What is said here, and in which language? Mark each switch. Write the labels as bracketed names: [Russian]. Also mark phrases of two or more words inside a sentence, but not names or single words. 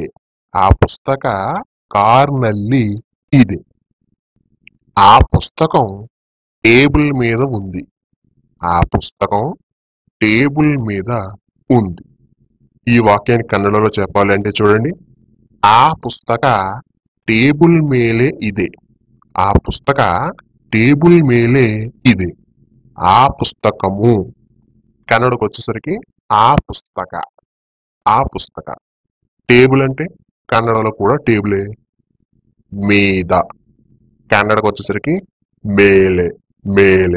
[Kannada] ಆ ಪುಸ್ತಕ ಕಾರ್ ನಲ್ಲಿ ಇದೆ. [Telugu] ఆ పుస్తకం టేబుల్ మీద ఉంది. ఆ పుస్తకం టేబుల్ మీద ఉంది. ఈ వాక్యాన్ని కన్నడలో చెప్పాలి అంటే చూడండి, [Kannada] ಆ ಪುಸ್ತಕ ಟೇಬಲ್ ಮೇಲೆ ಇದೆ. ಆ ಪುಸ್ತಕ ಟೇಬಲ್ ಮೇಲೆ ಇದೆ. [Telugu] ఆ పుస్తకము కన్నడకు వచ్చేసరికి [Kannada] ಆ ಪುಸ್ತಕ. ಆ ಪುಸ್ತಕ. [Telugu] టేబుల్ అంటే కన్నడలో కూడా టేబులే. మీద కన్నడకు వచ్చేసరికి మేలే. మేలే.